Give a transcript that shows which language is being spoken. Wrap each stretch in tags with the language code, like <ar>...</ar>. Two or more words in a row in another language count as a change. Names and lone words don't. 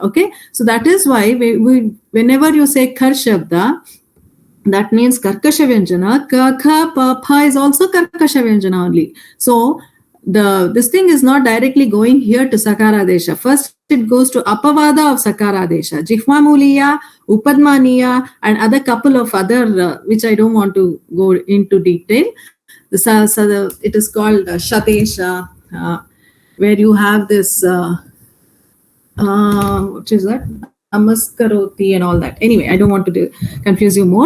<en>Okay, so that is why we whenever you say</en> <sa>kar shabda,</sa> <en>that means</en> <sa>karkasha vyanjana. Ka, kha, pa, pha</sa> <en>is also</en> <sa>karkasha vyanjana</sa> <en>only. So this thing is not directly going here to sakaradesha. First it goes to apavada of sakaradesha,</en> <sa>jihvamuliya, upadmaniya,</sa> <en>and other couple of other which I don't want to go into detail. It is called shatesha, where you have this what is that? Namaskaroti and all that. Anyway, I don't want to confuse you more.</en>